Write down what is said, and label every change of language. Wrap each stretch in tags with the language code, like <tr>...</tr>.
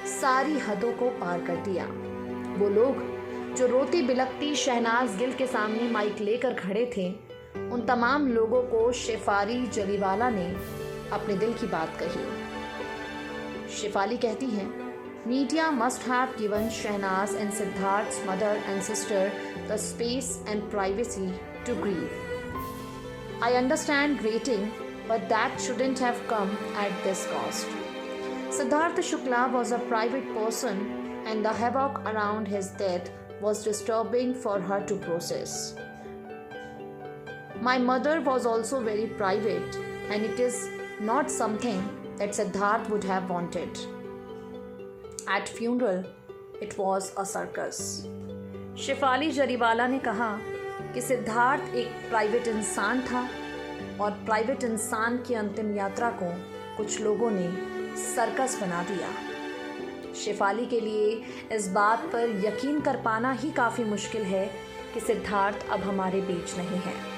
<hi>सारी हदों को पार कर दिया। वो लोग जो रोती बिलखती शहनाज गिल के सामने माइक लेकर खड़े थे, उन तमाम लोगों को शेफाली जरीवाला ने अपने दिल की बात कही। शेफाली कहती हैं,</hi> <en>Media must have given Shehnaaz and Siddharth's mother and sister the space and privacy to grieve. I understand waiting, but that shouldn't have come at this cost. Siddharth Shukla was a private person, and the havoc around his death was disturbing for her to process. My mother was also very private, and it is not something that Siddharth would have wanted. At funeral, it was a circus.</en> <hi>Shefali Jariwala ने कहा कि सिद्धार्थ एक private इंसान था और private इंसान की अंतिम यात्रा को कुछ लोगों ने सर्कस बना दिया। शेफाली के लिए इस बात पर यकीन कर पाना ही काफ़ी मुश्किल है कि सिद्धार्थ अब हमारे बीच नहीं है।</hi>